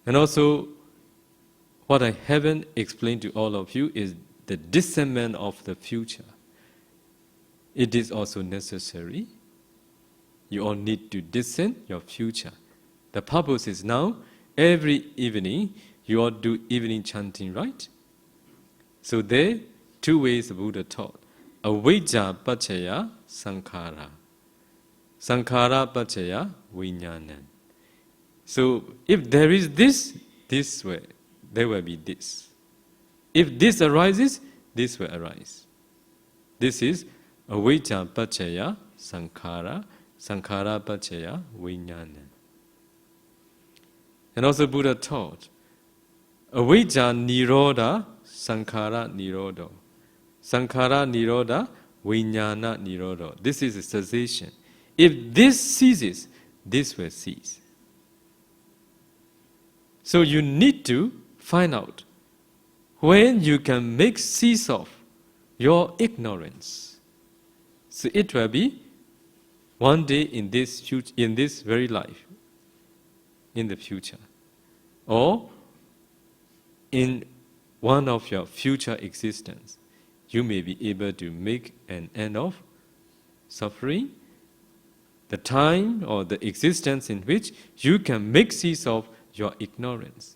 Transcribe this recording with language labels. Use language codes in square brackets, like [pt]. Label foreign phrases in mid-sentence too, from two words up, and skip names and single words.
[en] And also, what I haven't explained to all of you is the discernment of the future. It is also necessary. You all need to discern your future. The purpose is now, every evening, you all do evening chanting, right? So there, two ways the Buddha taught. [pi] Avijja paccaya saṅkhāra. Saṅkhāra paccaya viññāṇaṃ. [en] So if there is this way, there will be this. If this arises, this will arise. This is [pi] avijja paccaya saṅkhāra, saṅkhāra paccaya viññāṇaṃ. [en] And also Buddha taught, [pi] avijja nirodha, saṅkhāra nirodho. Saṅkhāra nirodha, viññāna nirodho. [en] This is a cessation. If this ceases, this will cease. So you need to find out when you can make cease of your ignorance. So it will be one day in this very life, in the future, or in one of your future existence, you may be able to make an end of suffering, the time or the existence in which you can make cease of your ignorance.